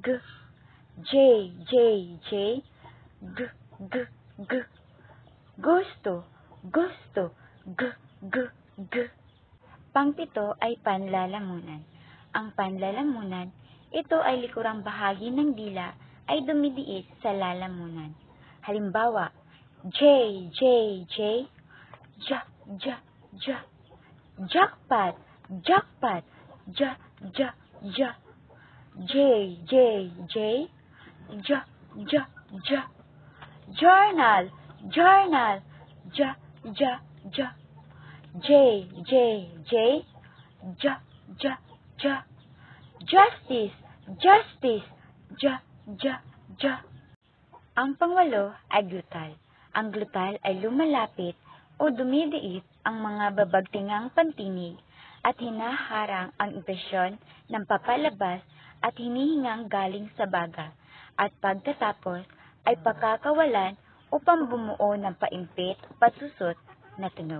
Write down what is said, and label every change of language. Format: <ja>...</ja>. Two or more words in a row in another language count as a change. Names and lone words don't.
<tl>J, J, J, g, g, g. Gusto, gusto, g, g, g. Pangpito ay panlalamunan. Ang panlalamunan, ito ay likurang bahagi ng dila ay dumidiis sa lalamunan. Halimbawa, J, J, J, ja, ja, ja.</tl> <en>Jackpot, jackpot, ja, ja, ja.</en> <tl>J, J, J, ja, ja, ja.</tl> <en>Journal, journal, ja, ja, ja.</en> <tl>J, J, J, ja, ja, ja.</tl> <en>Justice, justice, ja, ja, ja.</en> <tl>Ang pangwalo ay glutal. Ang glutal ay lumalapit o dumidiit ang mga babagtingang pantinig at hinaharang ang impresyon ng papalabas at hinihingang galing sa baga at pagkatapos ay pagkakawalan upang bumuo ng paimpit o pasusot na tunog.</tl>